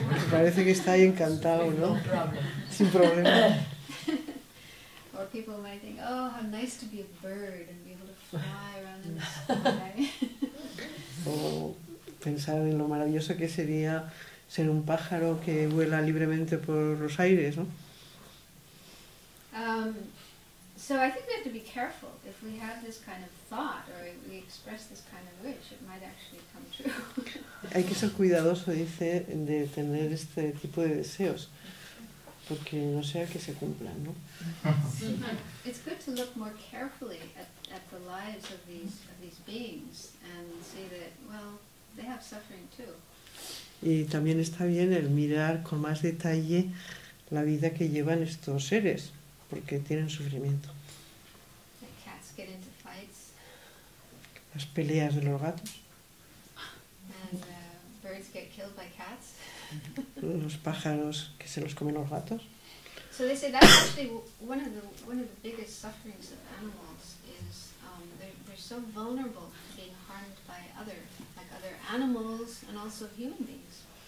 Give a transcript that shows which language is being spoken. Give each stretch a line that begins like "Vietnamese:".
Spanish: Parece que está ahí encantado, ¿no? Sin problema.
English: Or people might think, "Oh, how nice to be a bird and be able to fly around in the sky."
Spanish: O pensar en lo maravilloso que sería ser un pájaro que vuela libremente por los aires, ¿no?
English: So I think we have to be careful. If we have this kind of thought or we express this kind of wish, it might actually come true.
Spanish: Hay que ser cuidadoso, dice, de tener este tipo de deseos, porque no sea que se cumplan, ¿no?
English: It's good to look more carefully at the lives of these beings and see that, well, they have suffering too.
Spanish: Y también está bien el mirar con más detalle la vida que llevan estos seres, porque tienen sufrimiento.
English: Like cats get into fights
Spanish: Las peleas de los gatos,
English: and birds get killed by cats.
Spanish: los pájaros que se los comen los gatos.
English: So they say that's actually one of the biggest sufferings of animals is they're so vulnerable to being harmed by other animals and also human beings.